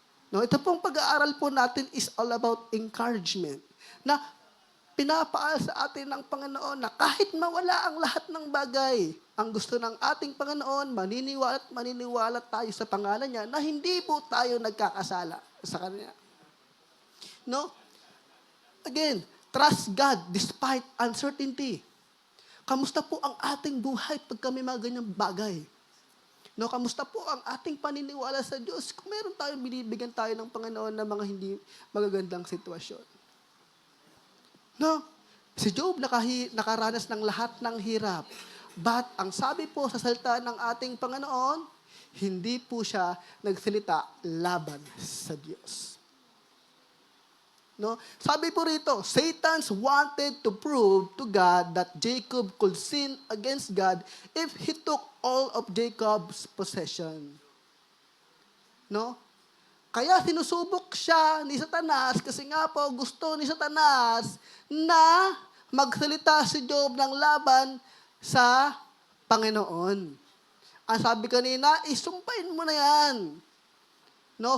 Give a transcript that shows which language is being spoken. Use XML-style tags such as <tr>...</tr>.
<tl>No, ito pong pag-aaral po natin</tl> <en>is all about encouragement.</en> <tl>Na pinapaal sa atin ng Panginoon na kahit mawala ang lahat ng bagay, ang gusto ng ating Panginoon, maniniwala tayo sa pangalan niya na hindi po tayo nagkakasala sa Kanya. No?</tl> <en>Again, trust God despite uncertainty.</en> <tl>Kamusta po ang ating buhay pag kami mga ganyang bagay? No, kamusta po ang ating paniniwala sa Diyos kung meron tayong binibigyan tayo ng Panginoon ng mga hindi magagandang sitwasyon? No, si Job nakaranas ng lahat ng hirap. But ang sabi po sa salita ng ating Panginoon, hindi po siya nagsalita laban sa Diyos. No? Sabi po rito,</tl> <en>Satan wanted to prove to God that Jacob could sin against God if he took all of Jacob's possession.</en> <tl>No? Kaya sinusubok siya ni Satanas kasi nga po gusto ni Satanas na magsalita si Job ng laban sa Panginoon. Ang sabi kanina, isumpain mo na yan. No?</tl>